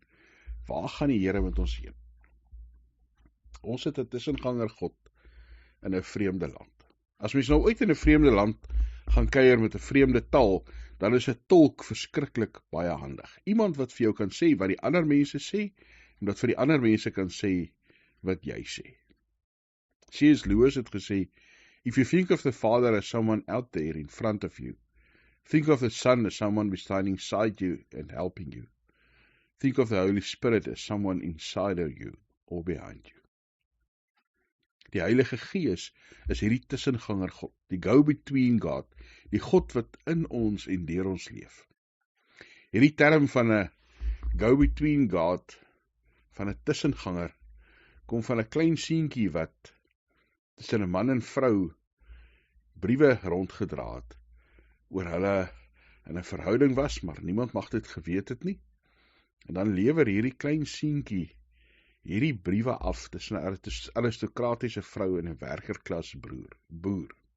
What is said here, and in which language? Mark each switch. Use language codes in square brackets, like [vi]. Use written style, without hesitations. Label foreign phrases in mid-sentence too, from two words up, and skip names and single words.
[af] Waar gaan die Here met ons heen? Ons het 'n tussenganger God in 'n vreemde land. As mens nou ooit in 'n vreemde land gaan kuier met 'n vreemde taal, dan is 'n tolk verskriklik baie handig. Iemand wat vir jou kan sê wat die ander mense sê, en wat vir die ander mense kan sê wat jy sê. C.S. Lewis het gesê, [en] if you think of the Father as someone out there in front of you, think of the Son as someone beside you and helping you. Think of the Holy Spirit as someone inside of you or behind you. [af] Die Heilige Gees is hierdie tussenganger God, die [en] go-between God, [af] die God wat in ons en deur ons leef. Hierdie term van 'n go-between God, van 'n tussenganger, kom van 'n klein seentjie wat tussen 'n man en vrou briewe rondgedra het, oor hulle in 'n verhouding was, maar niemand mag dit geweet het nie. En dan lewer hierdie klein seentjie hierdie briewe af tussen 'n aristokratiese vrou en 'n werkerklas boer.